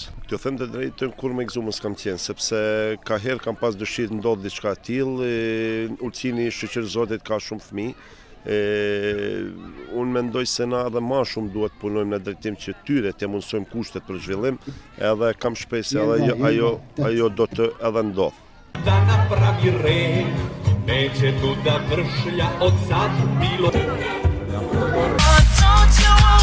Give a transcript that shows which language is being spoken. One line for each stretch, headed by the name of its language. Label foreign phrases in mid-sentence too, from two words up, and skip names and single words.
Albanian: T'ju them të drejtën, kur më gëzuar s'kam qenë, sepse ka herë kam pas dëshirë të ndodh diçka e tillë. Ulqini shoqërizohet ka shumë fëmijë. Unë mendoj se na edhe ma shumë duhet punojmë në drejtim që tyre të mundsojmë kushtet për zhvillim, edhe kam shpresë edhe ajo do të edhe ndodh.
Serbian: Da napravi red, neće tu da vršlja od sad bilo.